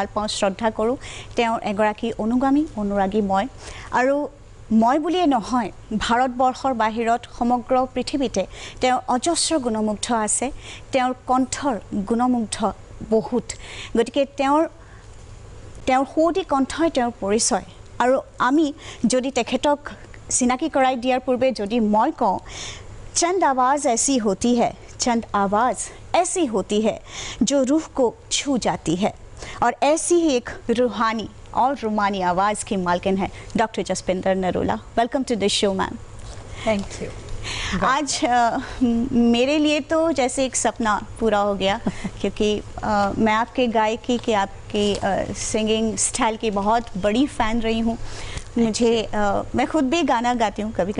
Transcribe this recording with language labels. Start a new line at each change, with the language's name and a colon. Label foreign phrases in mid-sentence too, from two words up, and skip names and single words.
Assamese: পাওঁ শ্ৰদ্ধা কৰোঁ তেওঁৰ এগৰাকী অনুৰাগী মই আৰু মই বুলিয়ে নহয় ভাৰতবৰ্ষৰ বাহিৰত সমগ্ৰ পৃথিৱীতে তেওঁৰ অজস্ৰ গুণমুগ্ধ আছে তেওঁৰ কণ্ঠৰ গুণমুগ্ধ বহুত গতিকে তেওঁৰ সুৱতি কণ্ঠই তেওঁৰ পৰিচয় আৰু আমি যদি তেখেতক চিনাকি কৰাই দিয়াৰ পূৰ্বে যদি মই কওঁ
Hindi: चंद आवाज़ ऐसी होती है चंद आवाज़ ऐसी होती है जो रूह को छू जाती है और ऐसी ही एक रूहानी और रुमानी आवाज़ की मालकिन है डॉक्टर जसपिंदर नरोला
English: welcome to this show ma'am thank you
Hindi: आज मेरे लिए तो जैसे एक सपना पूरा हो गया क्योंकि मैं आपके गायकी के आपकी
English: singing style
Hindi: की बहुत बड़ी फ़ैन रही हूँ मुझे मैं खुद भी गाना गाती हूँ कभी